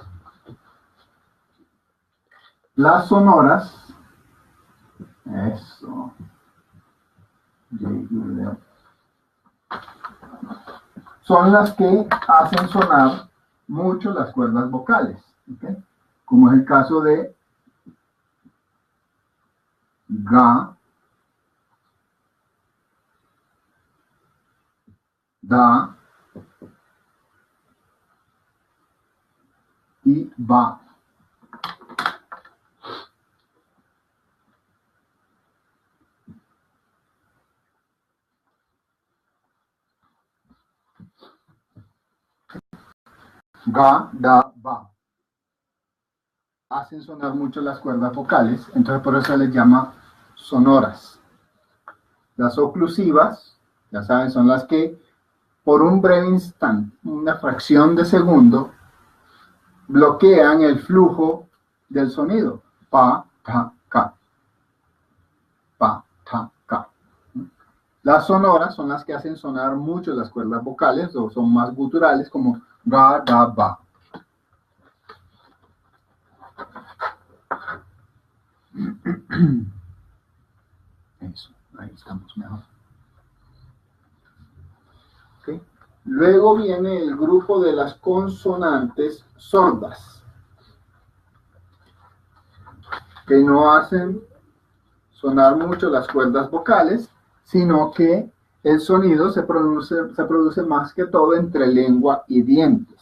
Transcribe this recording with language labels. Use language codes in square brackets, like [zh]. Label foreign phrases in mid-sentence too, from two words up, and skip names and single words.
[es] Las sonoras, eso, son las que hacen sonar mucho las cuerdas vocales, ¿okay? Como es el caso de ga, da y ba. Ga, da, ba. Hacen sonar mucho las cuerdas vocales, entonces por eso se les llama sonoras. Las oclusivas, ya saben, son las que por un breve instante, una fracción de segundo, bloquean el flujo del sonido. Pa, ta, ka. Pa, ta, ka. Las sonoras son las que hacen sonar mucho las cuerdas vocales o son más guturales como ga, da, ba. Eso, ahí estamos mejor. ¿Okay? Luego viene el grupo de las consonantes sordas, que no hacen sonar mucho las cuerdas vocales, sino que el sonido se produce más que todo entre lengua y dientes.